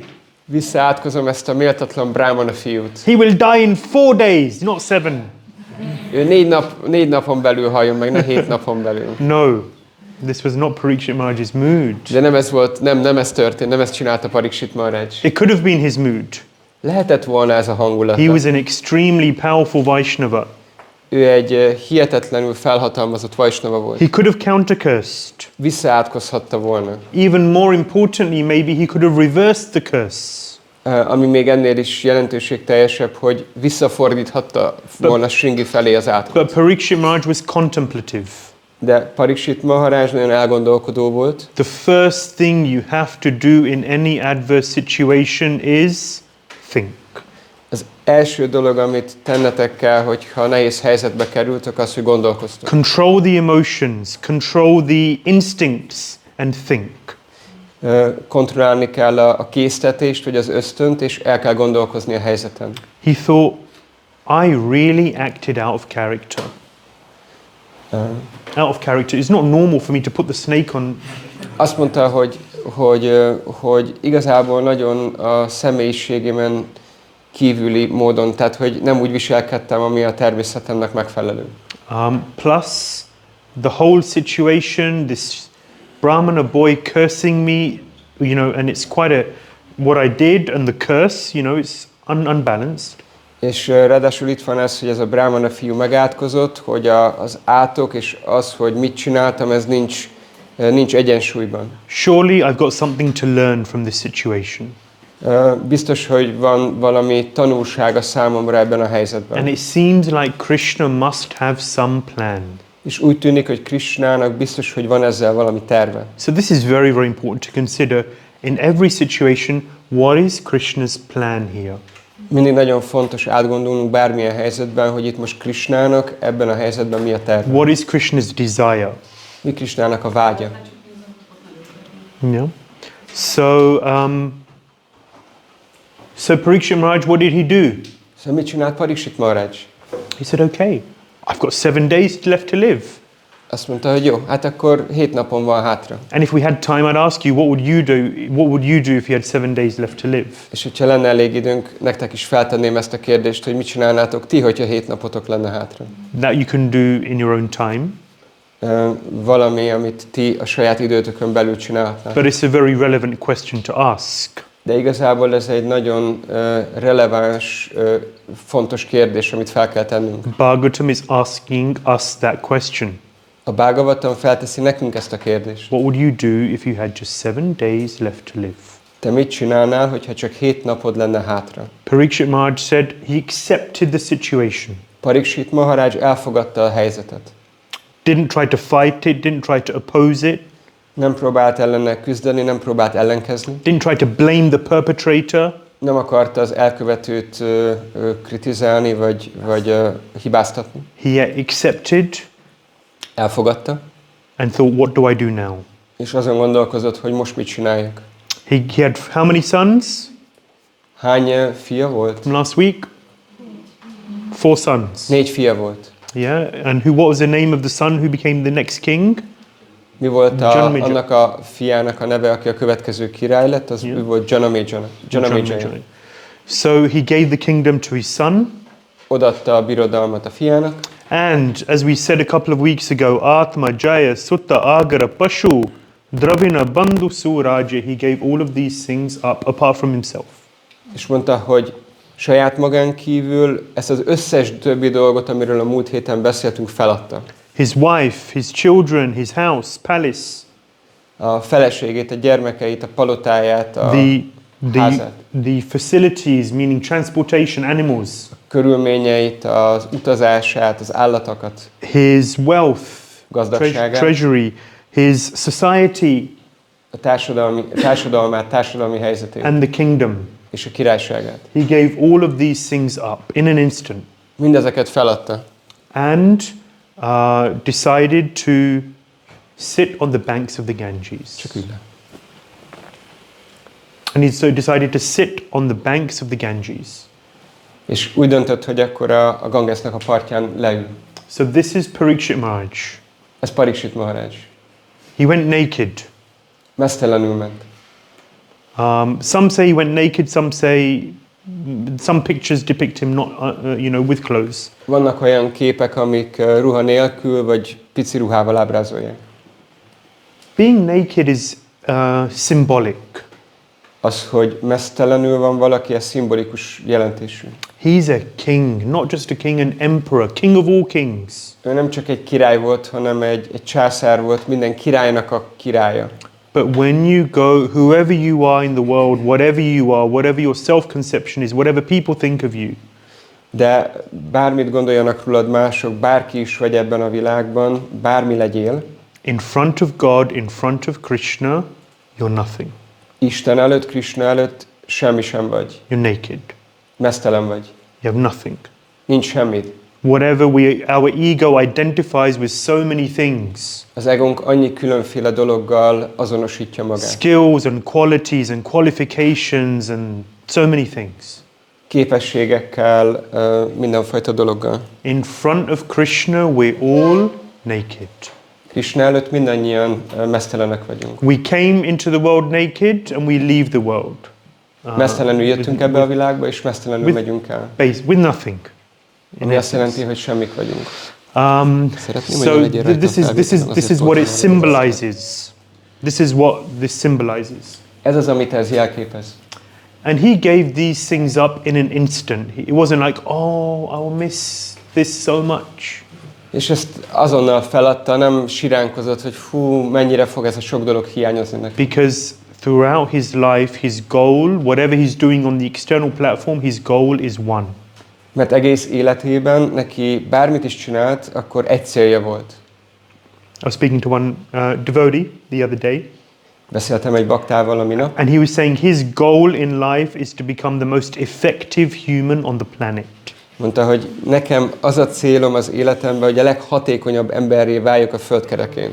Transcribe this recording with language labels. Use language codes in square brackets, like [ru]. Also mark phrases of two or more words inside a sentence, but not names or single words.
[hu] Visszaátkozom ezt a méltatlan brahmana fiút. [en] He will die in 4 days, not 7. [hu] Ő 4 napon belül halljon meg, ne 7 napon belül. [en] No, this was not Parikshit Maharaj's mood. [hu] De nem ez volt, nem ez történt, nem ezt csinálta Parikshit Maharaj. [en] It could have been his mood. [hu] Lehetett volna ez a hangulata. [en] He was an extremely powerful Vaishnava. [hu] Ő egy hihetetlenül felhatalmazott Vaishnava volt. [en] He could have counter-cursed. [hu] Visszaátkozhatta volna. [en] Even more importantly, maybe he could have reversed the curse. [hu] Ami még ennél is jelentőségteljesebb, hogy visszafordíthatta volna Sringi felé az átkot. [en] But Parikshit Maharaj was contemplative. [hu] De Parikshit Maharaj nagyon elgondolkodó volt. [en] The first thing you have to do in any adverse situation is think. [hu] Az első dolog, amit tennetek kell, hogyha nehéz helyzetbe kerültök, az, hogy gondolkoztok. [en] Control the emotions, control the instincts and think. [hu] Kontrollálni kell a késztetést, vagy az ösztönt, és el kell gondolkozni a helyzeten. [en] He thought, I really acted out of character. Out of character. It's not normal for me to put the snake on. [hu] Azt mondta, hogy igazából nagyon a személyiségemen kívüli módon, tehát hogy nem úgy viselkedtem, ami a természetemnek megfelelő. [en] Plus, the whole situation, this Brahmana boy cursing me, you know, and it's quite a, what I did and the curse, you know, it's unbalanced. [hu] És ráadásul itt van ez, hogy ez a Brahmana fiú megátkozott, hogy az átok és az, hogy mit csináltam, ez nincs egyensúlyban. [en] Surely I've got something to learn from this situation. [hu] Biztos, hogy van valami tanulsága számomra ebben a helyzetben. [en] And it seems like Krishna must have some plan. [hu] És úgy tűnik, hogy Krishnának biztos, hogy van ezzel valami terve. [en] So this is very, very important to consider in every situation, what is Krishna's plan here? [hu] Mindig nagyon fontos átgondolnunk bármilyen helyzetben, hogy itt most Krishnának ebben a helyzetben mi a terve. [en] What is Krishna's desire? [hu] Mi Krishnának a vágya? [en] Yeah. So Parikshit Maharaj, what did he do? [hu] Szóval mit csinált Parikshit Maharaj? [en] He said, okay, I've got 7 days left to live. [hu] Azt mondta, hogy jó, hát akkor 7 napon van hátra. [en] And if we had time, I'd ask you, what would you do if you had 7 days left to live? [hu] És hogyha lenne elég időnk, nektek is feltenném ezt a kérdést, hogy mit csinálnátok ti, hogyha 7 napotok lenne hátra. [en] That you can do in your own time. [hu] Valami, amit ti a saját időtökön belül csinálhatnátok. [en] But it's a very relevant question to ask. [hu] De igazából ez egy nagyon releváns, fontos kérdés, amit fel kell tennünk. [en] Bhagavatam is asking us that question. [hu] A Bhagavatam felteszi nekünk ezt a kérdést. [en] What would you do if you had just 7 days left to live? [hu] Te mit csinálnál, hogyha csak 7 napod lenne hátra? [en] Parikshit Maharaj said he accepted the situation. [hu] Parikshit Maharaj elfogadta a helyzetet. [en] Didn't try to fight it, didn't try to oppose it. [hu] Nem próbált ellene küzdeni, nem próbált ellenkezni. [en] Didn't try to blame the perpetrator. [hu] Nem akarta az elkövetőt kritizálni, vagy hibáztatni. [en] He accepted. [hu] Elfogadta. [en] And thought, what do I do now? [hu] És azon gondolkozott, hogy most mit csináljak. [en] He had how many sons? [hu] Hány fia volt? [en] From last week? 4 sons. [hu] 4 fia volt. [en] Yeah, and what was the name of the son who became the next king? [hu] Mi volt annak a fiának a neve, aki a következő király lett? Az ő volt Janamejaya. [en] So he gave the kingdom to his son. [hu] Odaadta a birodalmat a fiának. [en] And as we said a couple of weeks ago, [sa] Atma Jaya Sutta Agara Pashu Dravina Bandhu Suraja, [en] he gave all of these things up apart from himself. [hu] És mondta, hogy saját magán kívül ezt az összes többi dolgot, amiről a múlt héten beszéltünk, feladta. [en] His wife, his children, his house, palace. [hu] A feleségét, a gyermekeit, a palotáját, a házát. [en] The facilities, meaning transportation, animals. [hu] körülményeit, az utazását, az állatokat, [en] his wealth, [hu] gazdaságát, [en] treasury, his society, [hu] a társadalmi helyzetét [en] and the kingdom. [hu] és a királyságát. [en] He gave all of these things up in an instant [hu] Mindezeket feladta, [en] and decided to sit on the banks of the Ganges. [hu] csak úgy le. [en] And he so decided to sit on the banks of the Ganges. [hu] És úgy döntött, hogy akkor a Gangesnak a partján leül. [en] So this is Parikshit Maharaj. [hu] Ez Parikshit Maharaj. [en] He went naked. [hu] Meztelenül ment. [en] Some say he went naked, some pictures depict him not, with clothes. [hu] Vannak olyan képek, amik ruha nélkül, vagy pici ruhával ábrázolják. [en] Being naked is symbolic. [hu] Az, hogy meztelenül van valaki, ez szimbolikus jelentésű. [en] He's a king, not just a king, an emperor, king of all kings. [hu] Ő nem csak egy király volt, hanem egy császár volt, minden királynak a királya. [en] But when you go, whoever you are in the world, whatever you are, whatever your self-conception is, whatever people think of you, [hu] De bármit gondoljanak rólad mások, bárki is vagy ebben a világban, bármi legyél, [en] in front of God, in front of Krishna, you're nothing. [hu] Isten előtt, Krishna előtt semmi sem vagy. [en] You're naked. [hu] Meztelen vagy. [en] You have nothing. [hu] Nincs semmit. [en] Whatever our ego identifies with so many things. [hu] Az egónk annyi különféle dologgal azonosítja magát. [en] Skills and qualities and qualifications and so many things. [hu] Képességekkel, mindenfajta dologgal. [en] In front of Krishna, we're all naked. [hu] Krishna előtt mindannyian meztelenek vagyunk. [en] We came into the world naked and we leave the world. [hu] Meztelenül jöttünk ebbe a világba, és meztelenül megyünk el. [en] With nothing. [hu] Ami azt jelenti, hogy semmik vagyunk. [en] So this is what it symbolizes. This is what this symbolizes. [hu] Ez az, amit ez jelképez. [en] And he gave these things up in an instant. It wasn't like, oh, I will miss this so much. [hu] És ezt azonnal feladta, nem siránkozott, hogy fú, mennyire fog ez a sok dolog hiányozni neki. [en] Because throughout his life, his goal, whatever he's doing on the external platform, his goal is one. [hu] Mert egész életében neki bármit is csinált, akkor egy célja volt. [en] I was speaking to one devotee the other day. [hu] Beszéltem egy baktával a minap. [en] And he was saying his goal in life is to become the most effective human on the planet. [hu] Mondta, hogy nekem az a célom az életemben, hogy a leghatékonyabb emberré váljak a földkerekén.